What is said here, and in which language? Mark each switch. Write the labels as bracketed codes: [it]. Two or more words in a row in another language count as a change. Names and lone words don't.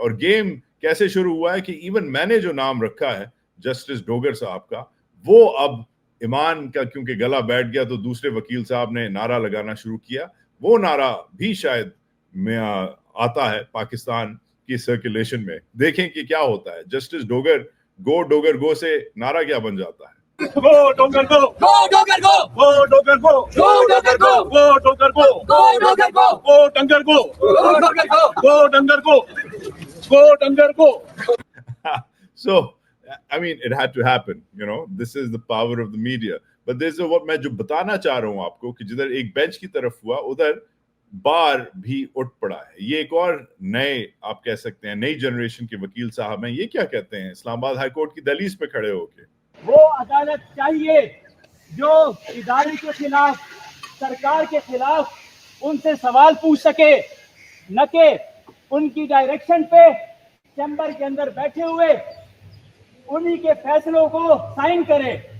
[ur] اور گیم کیسے شروع ہوا ہے کہ ایون میں نے جو نام رکھا ہے جسٹس ڈوگر صاحب کا, وہ اب ایمان کا کیونکہ گلا بیٹھ گیا تو دوسرے وکیل صاحب نے نعرہ لگانا شروع کیا. وہ نعرہ بھی شاید میں آتا ہے پاکستان کی سرکولیشن میں. دیکھیں کہ کیا ہوتا ہے. جسٹس ڈوگر گو سے نعرہ کیا بن جاتا ہے؟ [en] Go Dogar go! Go Dogar go! Go Dogar go! Go Dogar go! Go Dogar go! Go Dogar go! Go Dangar go! Go Dogar go! Go Dangar go! Go Dangar go! So, I mean, it had to happen, you know. This is the power of the media. But this is what [ur] میں جو بتانا چاہ رہا ہوں آپ کو کہ جدھر ایک بینچ کی طرف ہوا ادھر بار بھی اٹھ پڑا ہے. یہ ایک اور نئے آپ کہہ سکتے ہیں نئی جنریشن کے وکیل صاحب ہیں. یہ کیا کہتے ہیں اسلام آباد ہائی کورٹ کی دہلیز پہ کھڑے ہو کے, وہ عدالت چاہیے جو ادارے کے خلاف, سرکار کے خلاف ان سے سوال پوچھ سکے, نہ کہ ان کی ڈائریکشن پہ چیمبر کے اندر بیٹھے ہوئے انہی کے فیصلوں کو سائن کرے.